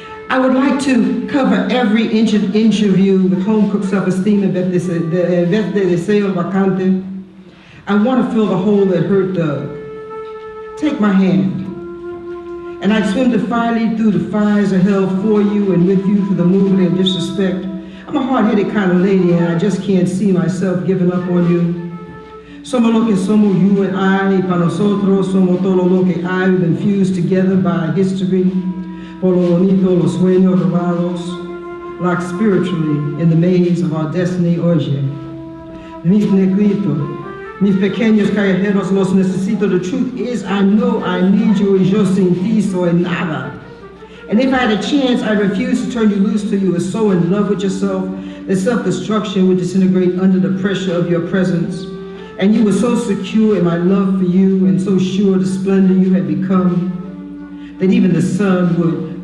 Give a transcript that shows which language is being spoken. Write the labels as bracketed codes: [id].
[en] I would like to cover every inch of you with home-cooked self-esteem [es] en vez de deseo vacante. [en] I want to fill the hole that hurt Doug. Take my hand, and I'd swim defiantly through the fires of hell for you and with you through the movement and disrespect. I'm a hard-headed kind of lady, and I just can't see myself giving up on you. [es] Somos lo que somos, [en] you and I, [es] y para nosotros somos todo lo que hay. [en] We've been fused together by history, [es] por lo bonito, los sueños robados, [en] locked spiritually in the maze of our destiny. [es] Oye, mis negritos, mis pequeños callejeros, los necesito. [en] The truth is, I know I need you, [es] y yo sin ti soy nada. [en] And if I had a chance, I refuse to turn you loose till you were so in love with yourself that self-destruction would disintegrate under the pressure of your presence. And you were so secure in my love for you and so sure the splendor you had become that even the sun would